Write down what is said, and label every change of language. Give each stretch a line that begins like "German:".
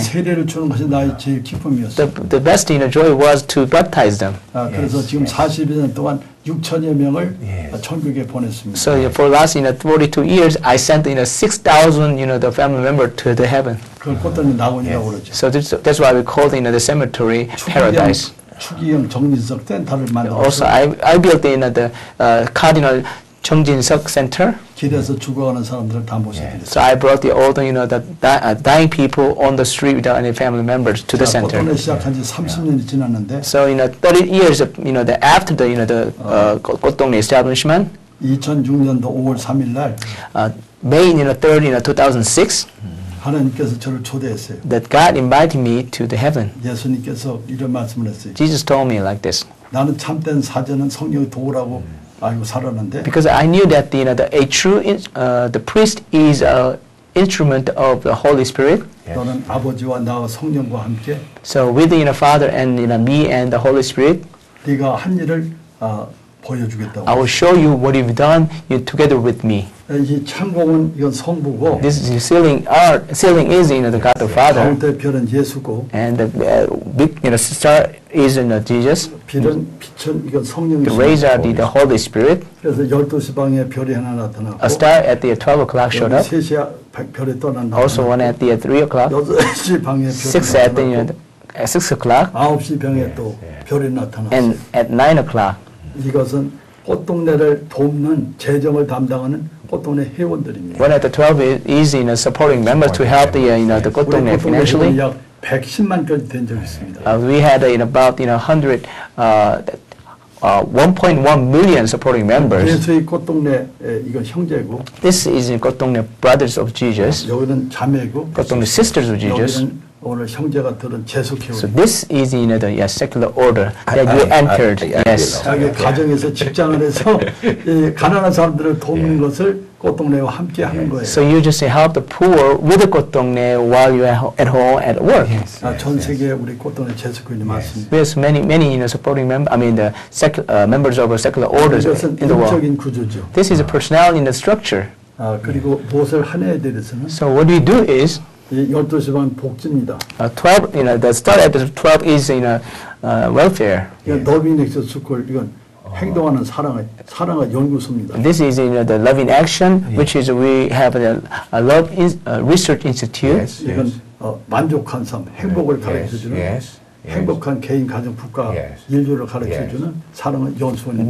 Korean: 세례를 주는 것이 나의 제일 기쁨이었어요.
English: The best joy was to baptize them.
Korean: 그래서 지금 42년 동안 6천여 명을 천국에 보냈습니다.
English: So for last 42 years, I sent 6,000 the family member to the heaven.
Korean: 그걸 꽃다니 낙원이라고 그러죠.
English: So that's why we call the cemetery paradise.
Korean: 추기경 정진석 센터를
English: Also,
Korean: 만들어서
English: I built the Cardinal 정진석 Center.
Korean: 길에서 죽어가는 사람들을 다 모셔드렸어요.
English: So I brought all the dying people on the street without any family members to the center.
Korean: 꽃동네 시작한 지 30년이 지났는데
English: So 30 years after the Kottongnae establishment,
Korean: 2006년도 5월 3일 날
English: May 3rd 2006,
Korean: 하나님께서 저를 초대했어요.
English: that God invited me to the heaven.
Korean: 예수님께서 이런 말씀을 했어요.
English: Jesus told me like this,
Korean: 나는 참된 사제는 성령의 도구라고 알고 살았는데
English: because I knew that the priest is an instrument of the Holy Spirit.
Korean: 너는 아버지와 나와 성령과 함께
English: So with the Father and me and the Holy Spirit,
Korean: 네가 한 일을 보여주겠다고.
English: I will show you what you've done together with me.
Korean: 이 창공은 이건 성부고
English: This is ceiling is the God the Father,
Korean: 가운데 별은 예수고
English: and the big star is Jesus.
Korean: 빛은 이건
English: The
Korean: 성령이고.
English: rays are the Holy Spirit.
Korean: 그래서 12시 방에 별이 하나 나타나고
English: A star at the 12 o'clock showed up.
Korean: 3시에 별이 또 하나
English: Also one at the 3 o'clock.
Korean: 6시 방에 별이
English: 6 at the
Korean: 나타나고
English: 6 o'clock,
Korean: 9시 방에 또 별이 나타났어요.
English: and at 9 o'clock.
Korean: 이것은 꽃동네를 돕는 재정을 담당하는 꽃동네 회원들입니다.
English: One at the 12 is supporting members to help the
Korean: 우리
English: Kottongnae
Korean: 꽃동네
English: financially.
Korean: 회원이 약 110만까지 된 적이 있습니다.
English: We had about 1.1 million supporting members.
Korean: 예수의 꽃동네 이건 형제고
English: This is Kottongnae Brothers of Jesus,
Korean: 여기는 자매고
English: Kottongnae Sisters of Jesus.
Korean: 여기는 오늘 형제가 들은 재수회원.
English: So this is the secular order that you entered. Yes.
Korean: 자기 가정에서 직장을 해서 이 가난한 사람들을 돕는 것을 꽃동네와 함께 하는 거예요.
English: So you just help the poor with the Kottongnae while you are at home at work.
Korean: 전 세계에 우리 꽃동네 재수교인이 많습니다.
English: There's many supporting members. I mean the members of secular orders
Korean: 이것은
English: in the world.
Korean: 인적인 구조죠.
English: This is a personality in the structure.
Korean: 그리고 무엇을 하냐에 대해서는
English: So what we do is
Korean: 12시 반 복지입니다.
English: 12. The start at the 12 is welfare.
Korean: 이건 러빙 액션 스쿨 이건 행동하는 사랑의 연구소입니다.
English: This is the Love in Action, which is we have a Love Research Institute.
Korean: 이건 만족한 삶, 행복을 가르쳐주는 행복한 개인, 가정, 국가,
English: Yes.
Korean: 인류를 가르쳐주는 사랑은 연수원입니다.